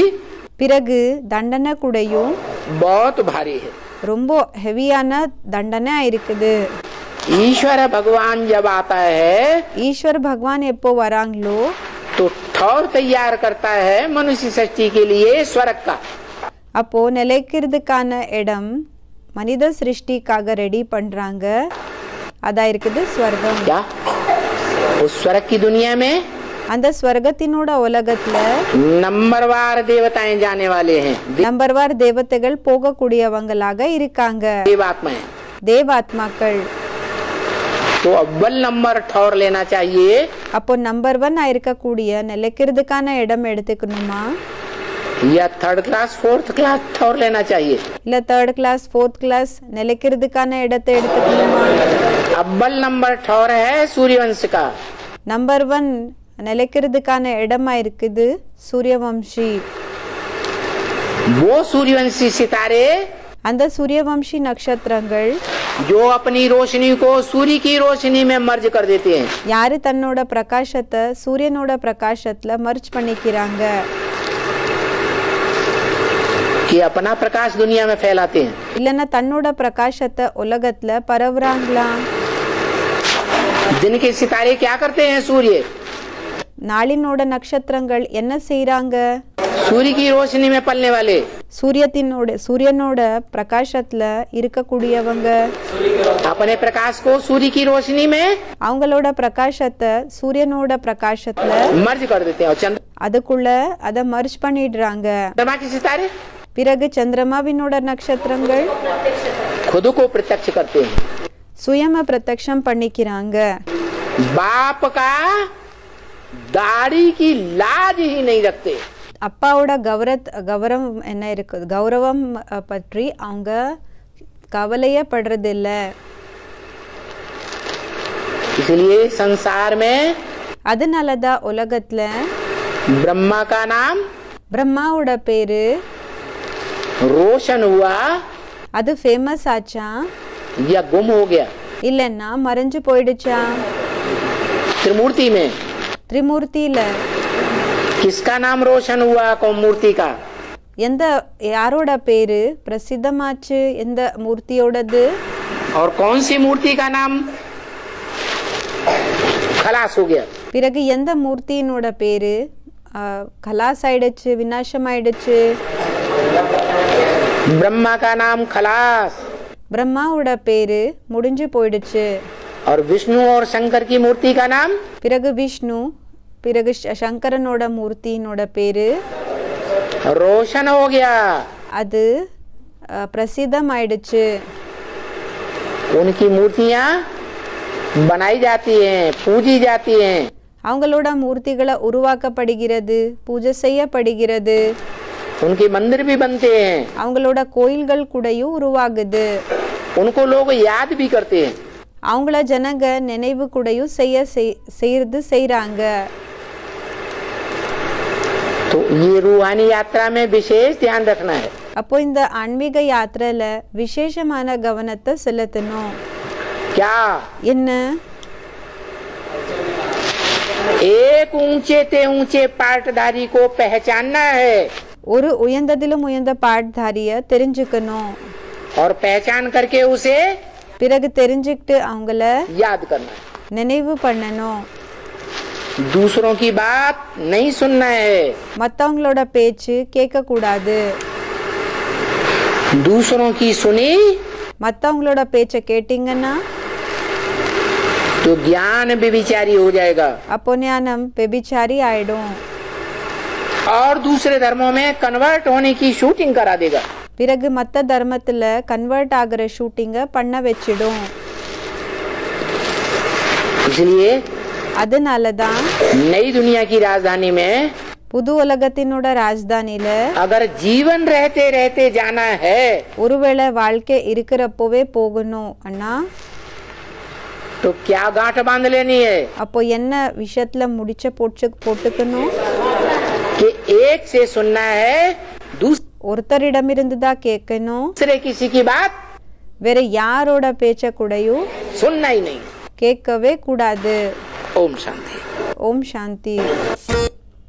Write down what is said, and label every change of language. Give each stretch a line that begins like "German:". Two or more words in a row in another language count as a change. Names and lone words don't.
Tamil: பிறகு தண்டனை கூடயும்
Hindi: बहुत भारी है.
Tamil: ரொம்ப ஹெவியான தண்டனை இருக்குது.
Hindi: ईश्वर भगवान जब आता है
Tamil: ஈஸ்வர் பகவான் எப்போ வராங்களோ
Hindi: तो ठौर तैयार करता है मनुष्य सृष्टि के लिए स्वर्ग का.
Tamil: அப்போ நிலைக்கிறதுக்கான இடம் மனித சிருஷ்டிக்காக ரெடி பண்றாங்க. அதான் இருக்குது ஸ்வர்க்கம்.
Hindi: क्या उस स्वर्ग की दुनिया में
Tamil: அந்த ஸ்வர்கத்தினோட உலகத்துல
Hindi: नंबरवार देवताएं जाने वाले हैं.
Tamil: நம்பர்வார் தேவதைகள் போகக்கூடியவங்களாக இருக்காங்க.
Hindi: देवात्माएं.
Tamil: தேவாத்மாக்கள்.
Hindi: तो अव्वल नंबर ठौर लेना चाहिए.
Tamil: அப்போ நம்பர் 1 இருக்கக்கூடிய நிலைக்கிறதுக்கான இடம் எடுத்துக்கணுமா
Hindi: या
English: third class fourth class
Hindi: ठौर लेना चाहिए.
Tamil: இல்ல
English: 3rd class 4th class
Tamil: நிலைக்கிறதுக்கான இடத்தை எடுத்துக்கணுமா?
Hindi: अव्वल नंबर ठौर है सूर्यवंश का.
Tamil: நம்பர் 1 நிலைக்கிறதுக்கான இடமா இருக்குது சூரியவம்சி.
Hindi: वो सूर्यवंशी सितारे
Tamil: அந்த சூரியவம்சி நட்சத்திரங்கள்
Hindi: जो अपनी रोशनी को सूर्य की रोशनी में मर्ज कर देते हैं.
Tamil: யாரு தன்னோட பிரகாசத்தை சூரியனோட பிரகாசத்துல மர்ஜ் பண்ணிக்கிறாங்க,
Hindi: कि अपना प्रकाश दुनिया में फैलाते हैं.
Tamil: இல்லன்னா தன்னோட பிரகாசத்தை உலகத்துல பரவுறாங்களா?
Hindi: दिन के सितारे क्या करते हैं? सूर्य
Tamil: நாளினோட நட்சத்திரங்கள் என்ன செய்றாங்க?
Hindi: सूर्य की रोशनी में पलने वाले
Tamil: சூரியனோட பிரகாசத்துல இருக்கக்கூடியவங்க
Hindi: अपने प्रकाश को सूर्य की रोशनी में
Tamil: அவங்களோட பிரகாசத்தை சூரியனோட பிரகாசத்துல
Hindi: मर्ज कर देते हैं. और
Tamil: அதுக்குள்ள அத மர்ஜ் பண்ணிடுறாங்க.
Hindi: चंद्रमा के सितारे
Tamil: பிறகு சந்திரமாவினோட நட்சத்திரங்கள்
Hindi: खुद को प्रत्यक्ष करते हैं.
Tamil: சுயம பிரத்யக்ஷம் பண்ணிக்கிறாங்க.
Hindi: बाप का दाढ़ी की लाज ही नहीं रखते.
Tamil: அப்பாவோட கௌரவம் என்ன இருக்குது, கௌரவம் பற்றி அவங்க கவலையே படுறதில்ல.
Hindi: इसलिए संसार में
Tamil: அதனால தான் உலகத்துல
Hindi: ब्रह्मा का नाम
Tamil: பிரம்மாவோட பேரு
Hindi: रोशन हुआ
Tamil: அது ஃபேமஸ் ஆச்சா
Hindi: या गुम हो गया?
Tamil: இல்லைன்னா மறைஞ்சு போயிடுச்சா?
Hindi: त्रिमूर्ति में
Tamil: திரிமூர்த்தியில
Hindi: किसका नाम रोशन हुआ? कौन मूर्ति का?
Tamil: எந்த யாரோட பேரு பிரசித்தமாச்சு? எந்த மூர்த்தியோடது?
Hindi: और कौन सी मूर्ति का नाम खलास हो गया?
Tamil: பிறகு எந்த மூர்த்தியினோட பேரு கலாஸ் ஆயிடுச்சு, விநாசம் ஆயிடுச்சு?
Hindi: ब्रह्मा का नाम खलास
Tamil: பிரம்மாவோட பேரு முடிஞ்சு போயிடுச்சு.
Hindi: और विष्णु और शंकर की मूर्ति का नाम
Tamil: பிறகு விஷ்ணு, பிறகு சங்கரனோட மூர்த்தியினோட பேரு
Hindi: रोशन हो गया.
Tamil: அது பிரசித்தம் ஆயிடுச்சு.
Hindi: उनकी मूर्तियां बनाई जाती हैं, पूजी जाती हैं.
Tamil: அவங்களோட மூர்த்திகளை உருவாக்கப்படுகிறது, பூஜை செய்யப்படுகிறது.
Hindi: उनके मंदिर भी बनते हैं.
Tamil: அவங்களோட கோயில்கள் கூடயும் உருவாகுது.
Hindi: उनको लोग याद भी करते हैं.
Tamil: அவங்கள ஜனங்க நினைவு கூடயும் செய்யறாங்க.
Hindi: तो ये रूहानी यात्रा में विशेष ध्यान रखना है.
Tamil: அப்போ இந்த ஆன்மீக யாத்திரையில விசேஷமான கவனத்தை செலுத்தணும்.
Hindi: क्या?
Tamil: என்ன?
Hindi: एक ऊंचे ते ऊंचे पाटधारी को पहचानना है.
Tamil: ஒரு உயர்ந்ததிலும் உயர்ந்த பாட்தாரிய தெரிஞ்சுக்கணும்.
Hindi: और पहचान करके उसे
Tamil: பிறகு தெரிஞ்சுக்கிட்டு அவங்கள
Hindi: याद करना है.
Tamil: நினைவு பண்ணணும்.
Hindi: दूसरों की बात नहीं सुनना है.
Tamil: மத்தவங்களோட பேச்சு கேட்க கூடாது.
Hindi: दूसरों की सुनी
Tamil: மத்தவங்களோட பேச்ச கேட்டீங்கன்னா
Hindi: तो ज्ञान व्यभिचारी हो जाएगा.
Tamil: அப்போ ஞானம் व्यभिचारी ஆயிடும்.
Hindi: और दूसरे धर्मों में कन्वर्ट होने की शूटिंग करा देगा.
Tamil: பிறகு மத்த தர்மத்துல கன்வெர்ட் ஆகிற ஷூட்டிங்க பண்ண வச்சிடும்.
Hindi: इसलिए
Tamil: அதனாலதான்
Hindi: नई दुनिया की राजधानी में
Tamil: புது உலகத்தினோட ராஜதானில
Hindi: अगर जीवन रहते रहते जाना है
Tamil: ஒருவேளை வாழ்க்கை இருக்கிறப்பவே போகணும் அண்ணா,
Hindi: तो क्या गांठ बांध लेनी है
Tamil: அப்போ என்ன விஷயத்துல முடிச்ச போட்டுக்கணும்?
Hindi: कि एक से सुनना है,
Tamil: ஒருத்தரிடமிருந்து தான் கேட்கணும்.
Hindi: दूसरे किसी की बात
Tamil: வேற யாரோட பேச்ச கூடயும்
Hindi: सुनना ही नहीं.
Tamil: கேட்கவே கூடாது.
Hindi: ओम शांति.
Tamil: ஓம் சாந்தி.